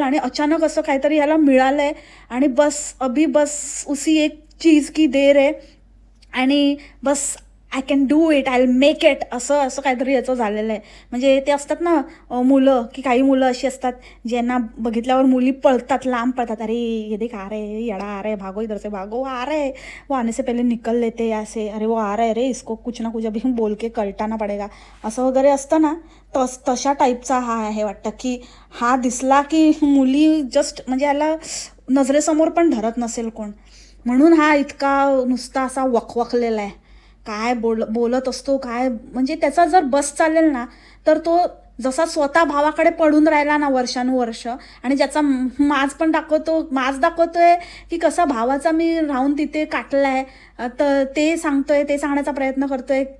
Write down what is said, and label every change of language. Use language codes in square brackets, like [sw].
[mr] आणि अचानक असं काहीतरी ह्याला मिळालं आहे आणि [hi] बस अभी बस उसी एक चीज की देर [mr] आहे, आणि बस [en] I can do it, I will make it, [mr] असं काहीतरी याचं झालेलं आहे. म्हणजे ते असतात ना मुलं, की काही मुलं अशी असतात ज्यांना बघितल्यावर मुली पळतात, लांब पळतात. [hi] अरे ये देख आ रहे, येडा आ रहे, भागो इधर से भागो, आ रहे, वो आने से पहले निकल लेते ऐसे, अरे वो आ रहा है रे, इसको कुछ ना कुछ अभी बोल के कळटाना पडेगा, [mr] असं वगैरे असतं ना. तशा टाईपचा हा आहे वाटतं. की हा दिसला की मुली जस्ट म्हणजे याला नजरेसमोर पण धरत नसेल कोण, म्हणून हा इतका नुसता असा वखवखलेला आहे. काय बोलत असतो काय, म्हणजे त्याचा जर बस चालेल ना तर तो जसा स्वतः भावाकडे पडून राहिला ना वर्षानुवर्ष, आणि ज्याचा माज दाखवतोय की कसा भावाचा मी राहून तिथे काटलाय, तर ते सांगण्याचा प्रयत्न करतोय.